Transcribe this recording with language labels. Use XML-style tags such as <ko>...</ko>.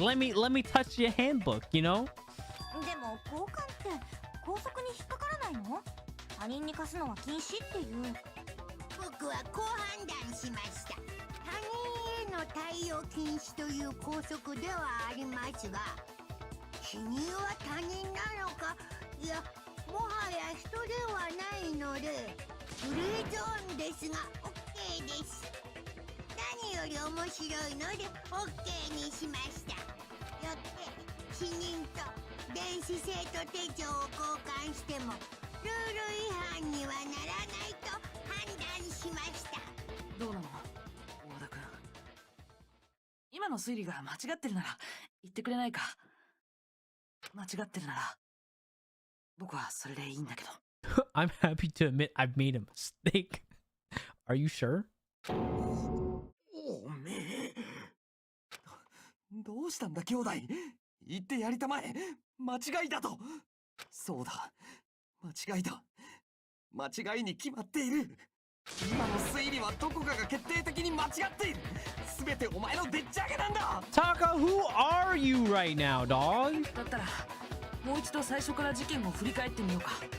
<en>Let me touch your handbook, you know?</en> <ja>でも交換って校則に引っかからないの？他人に貸すのは禁止っていう。僕はこう判断しました。他人への対応禁止という校則ではありますが、君は他人なのか、いや、もはや人ではないので、グレーゾーンですが OK です。何より面白いので OK にしました。よって死人と電子生徒手帳を交換してもルール違反にはならないと判断しました。どうなの？和田君。の推理が間違ってるなら言ってくれないか。間違ってるなら僕はそれでいいんだけど。</ja> <en>I'm happy to admit I've made a mistake. Are you sure?</en> <ja>おめえ。どうしたんだ兄弟。言ってやりたまえ。間違いだと。そうだ。間違いだ。間違いに決まっている。今の推理はどこかが決定的に間違っている。すべてお前のでっち上げなんだ。</ja> <en>Taka, who are you right now, dog?</en> <ja>だったらもう一度最初から事件を振り返ってみようか。</ja>